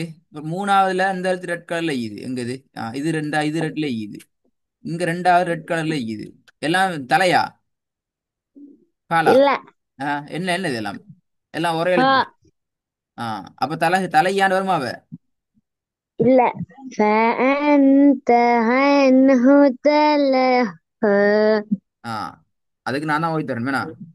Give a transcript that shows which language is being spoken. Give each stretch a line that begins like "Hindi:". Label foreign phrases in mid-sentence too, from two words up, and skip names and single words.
Tamil: இப்ப மூணாவதுல இந்த இடத்து
English: red colour
Tamil: இருக்குது எங்குது. இது ரெண்டா இது ரெட்ல இருக்குது. இங்க ரெண்டாவது
English: red colour
Tamil: இருக்குது. எல்லாம் தலையா காலா? இல்ல. என்ன என்ன இதெல்லாம் எல்லாம் ஒரே ஹா. எழுத்து. ஆ அப்ப தலையாண்டு வருமா அவ? இல்ல.
Arabic: فأنت عنه تلهى.
Tamil: ஆ அதுக்கு நான் தான் ஓய் தரேன் வேணா.